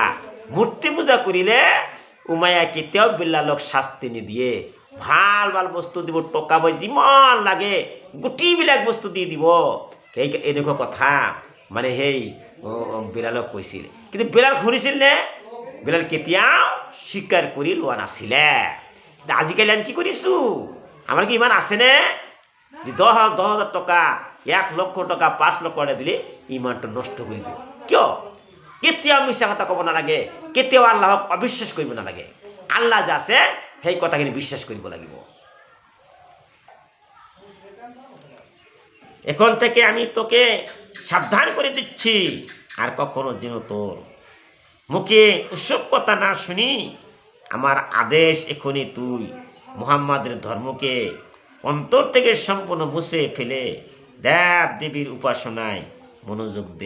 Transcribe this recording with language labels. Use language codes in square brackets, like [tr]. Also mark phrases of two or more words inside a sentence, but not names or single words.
[as] মূৰ্তি পূজা কৰিলে উমাইয়া কেতিয়াও বেলালক শাস্তি নিদিয়ে, ভাল ভাল বস্তু দিব, টকা বই যিমান লাগে গোটেইবিলাক বস্তু দি দিব। সেই এনেকুৱা কথা মানে সেই বেলালক কৈছিল। কিন্তু বেলাল শুনিছিল নে? বেলাল কেতিয়াও স্বীকাৰ কৰি লোৱা নাছিলে। আজিকালি আমি কি কৰিছোঁ? আমাৰ কি ইমান আছেনে যে 10,000 টকা, 1 লক্ষ টাকা, 5 লক্ষ টাকা দিলে ইমানটো নষ্ট কৰি দিওঁ? কিয়? কেতিয়াও মিছা কথা ক'ব নালাগে, কেতিয়াও আল্লাহক অবিশ্বাস কৰিব নালাগে। আল্লাহ যে আছে সেই কথাখিনি বিশ্বাস কৰিব লাগিব। [bn] এখন থেকে আমি তোকে সাবধান করে দিচ্ছি, আর কখনো যেন তোর মুখে ওসব কথা না শুনি। আমার আদেশ, এখনই তুই মুহাম্মাদের ধর্মকে অন্তর থেকে সম্পূর্ণ মুছে ফেলে দেব দেবীর উপাসনায় মনোযোগ দে।